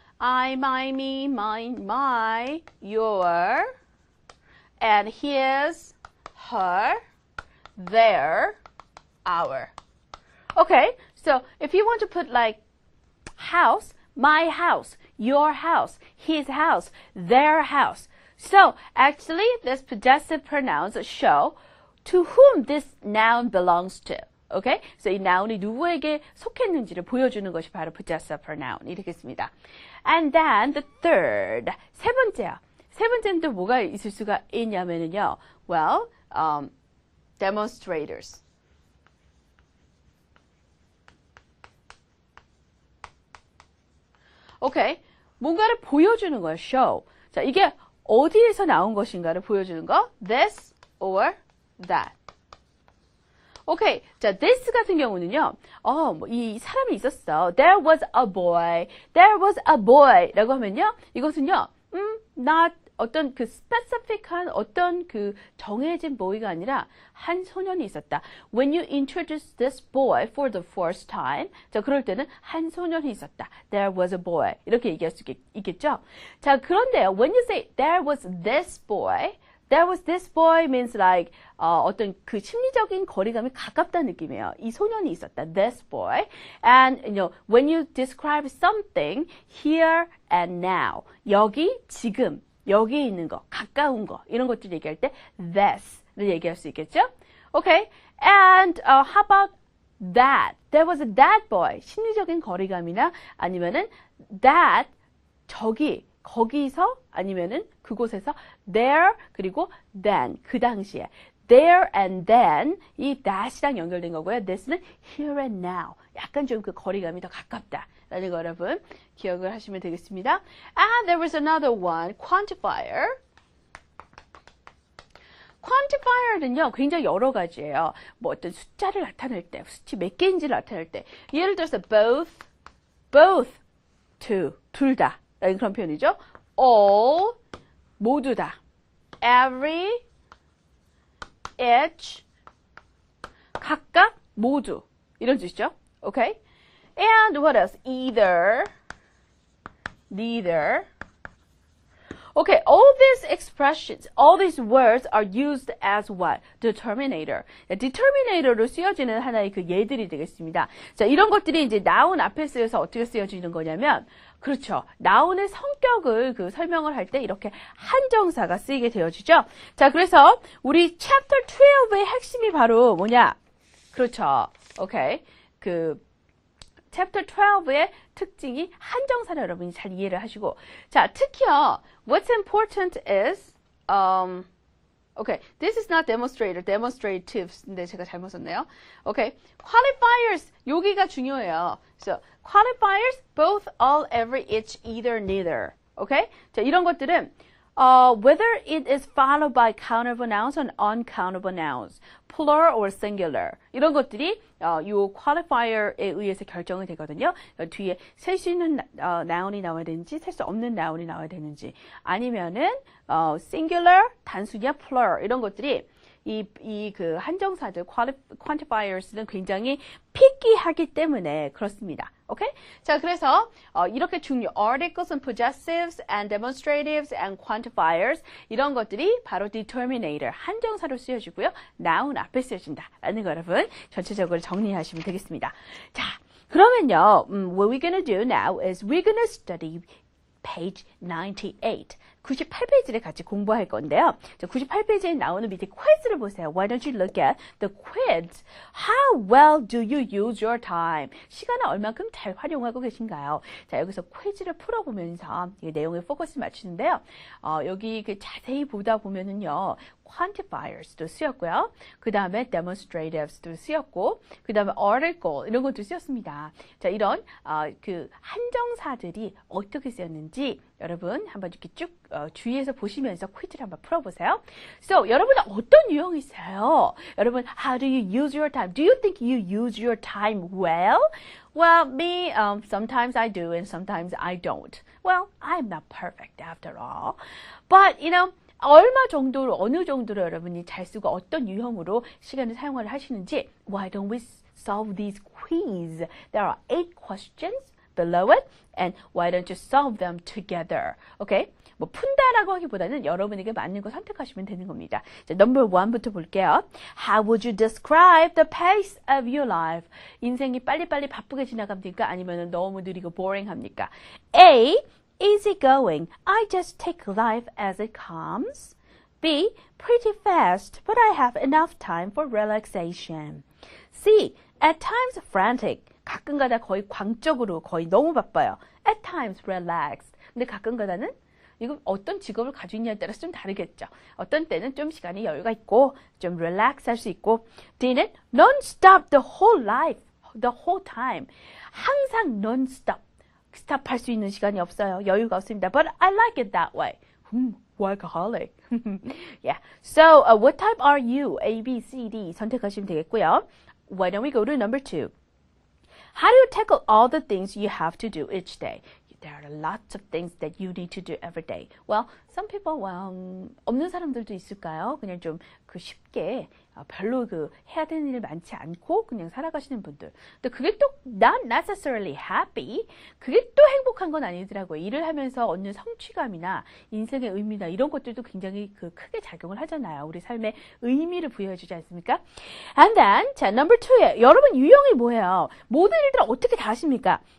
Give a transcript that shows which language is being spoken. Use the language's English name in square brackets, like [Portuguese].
[English] I, my, me, mine, my, your, and his, her, their, our. Okay, so if you want to put like house, my house, your house, his house, their house. So, actually, these possessive pronouns show to whom this noun belongs to. Okay? [Korean] So 이 noun이 누구에게 속했는지를 보여주는 것이 바로 possessive pronoun이 되겠습니다. [English] And then the third, [Korean] 세 번째요. 세 번째는 또 뭐가 있을 수가 있냐면요. [English] Well, demonstrators. 오케이. [Korean] 뭔가를 보여주는 거예요. [English] show. [Korean] 자, 이게 어디에서 나온 것인가를 보여주는 거. [English] this or that. 오케이. [Korean] 자, this 같은 경우는요. 이 사람이 있었어. [English] There was a boy. There was a boy. [Korean] 라고 하면요. 이것은요. not 어떤 그 specific한 어떤 그 정해진 boy가 아니라 한 소년이 있었다. [English] When you introduce this boy for the first time, [Korean] 자, 그럴 때는 한 소년이 있었다. [English] There was a boy. [Korean] 이렇게 얘기할 수 있겠죠? 자, 그런데요. [English] When you say there was this boy, there was this boy means like [Korean] 어떤 그 심리적인 거리감이 가깝다는 느낌이에요. 이 소년이 있었다. [English] This boy. And when you describe something here and now, [Korean] 여기, 지금, 여기 있는 거, 가까운 거, 이런 것들 얘기할 때 this를 얘기할 수 있겠죠? [English] Okay. And how about that? There was that boy. [Korean] 심리적인 거리감이나 아니면은 that, 저기, 거기서 아니면은 그곳에서 there 그리고 then 그 당시에 there and then 이 that이랑 연결된 거고요. this는 here and now 약간 좀 그 거리감이 더 가깝다라는 거 여러분 기억을 하시면 되겠습니다. [English] And there was another one, quantifier. [Korean] quantifier는요 굉장히 여러 가지예요. 뭐 어떤 숫자를 나타낼 때, 수치 몇 개인지를 나타낼 때, 예를 들어서 both, two, 둘 다. 라는 그런 표현이죠. all, 모두 다. every, each, 각각, 모두. 이런 뜻이죠. [English] Okay? And what else? Either, neither. Okay, all these expressions, all these words are used as what? Determinator. [Korean] determinator로 쓰여지는 하나의 그 예들이 되겠습니다. 자, 이런 것들이 이제 noun 앞에 쓰여서 어떻게 쓰여지는 거냐면, 그렇죠. noun의 성격을 그 설명을 할 때 이렇게 한정사가 쓰이게 되어지죠. 자, 그래서 우리 chapter 12의 핵심이 바로 뭐냐? 그렇죠. 오케이. chapter 12의 특징이 한정사를 여러분이 잘 이해를 하시고, 자, 특히요, [English] what's important is, okay, this is not demonstrator, [Korean] demonstrative인데 제가 잘못 썼네요. [English] Okay, qualifiers, [Korean] 여기가 중요해요. [English] So, qualifiers, both, all, every, each, either, neither. Okay? [Korean] 자, 이런 것들은, [English] whether it is followed by countable nouns or uncountable nouns, plural or singular. [Korean] 이런 것들이 요 qualifier에 의해서 결정이 되거든요. 뒤에 셀 수 있는 noun이 나와야 되는지, 셀 수 없는 noun이 나와야 되는지, 아니면은 singular, 단수냐, plural 이런 것들이 그 한정사들 quantifiers는 굉장히 picky 때문에 그렇습니다. [English] 오케이? [Korean] 자, 그래서 이렇게 중요 articles and possessives and demonstratives and quantifiers 이런 것들이 바로 determinator 한정사로 쓰여지고요. noun 앞에 쓰여진다라는 거 여러분 전체적으로 정리하시면 되겠습니다. 자, 그러면요. [English] What we're gonna do now is we're gonna study page 98. [Korean] 98페이지를 같이 공부할 건데요. 98페이지에 나오는 밑에 quiz를 보세요. [English] Why don't you look at the quiz? How well do you use your time? [Korean] 시간을 얼만큼 잘 활용하고 계신가요? 자, 여기서 퀴즈를 풀어보면서 이 내용에 포커스를 맞추는데요. 여기 그 자세히 보다 보면은요. quantifiers도 쓰였고요. 그 다음에 demonstratives도 쓰였고, 그 다음에 article 이런 것도 쓰였습니다. 자, 이런 그 한정사들이 어떻게 쓰였는지 여러분 한번 이렇게 쭉 주의해서 보시면서 퀴즈를 한번 풀어보세요. So, 여러분은 어떤 유형이세요? [English] 여러분, how do you use your time? Do you think you use your time well? Well, me, sometimes I do and sometimes I don't. Well, I'm not perfect after all. [Korean] But, 얼마 정도로, 어느 정도로 여러분이 잘 쓰고 어떤 유형으로 시간을 사용을 하시는지 [English] why don't we solve these quiz? There are 8 questions below it and why don't you solve them together? Okay? [Korean] 뭐 푼다라고 하기보다는 여러분에게 맞는 거 선택하시면 되는 겁니다. 자, number 1부터 볼게요. [English] How would you describe the pace of your life? [Korean] 인생이 빨리빨리 바쁘게 지나갑니까? 아니면 너무 느리고 boring합니까? [English] A. Easygoing. I just take life as it comes. B. Pretty fast, but I have enough time for relaxation. C. At times frantic. [Korean] 가끔가다 거의 광적으로 거의 너무 바빠요. [English] At times relaxed. [Korean] 근데 가끔가다는 이거 어떤 직업을 가지고 있냐에 따라서 좀 다르겠죠. 어떤 때는 좀 시간이 여유가 있고 좀 relax 할 수 있고 D는 [English] non-stop the whole life, the whole time. [Korean] 항상 non-stop. 스탑 할 수 있는 시간이 없어요. 여유가 없습니다. [English] But I like it that way. workaholic. yeah. So, what type are you? [Korean] A, B, C, D 선택하시면 되겠고요. [English] Why don't we go to number 2? How do you tackle all the things you have to do each day? There are lots of things that you need to do every day. Well, some people, [Korean] 없는 사람들도 있을까요? 그냥 좀 쉽게 별로 해야 되는 일 많지 않고 그냥 살아가시는 분들. 근데 그게 또 [English] not necessarily happy. [Korean] 그게 또 행복한 건 아니더라고요. 일을 하면서 얻는 성취감이나 인생의 의미나 이런 것들도 굉장히 크게 작용을 하잖아요. 우리 삶에 의미를 부여해주지 않습니까? [English] And then, [Korean] 자, number 2에 여러분 유형이 뭐예요? 모든 일들을 어떻게 다 하십니까?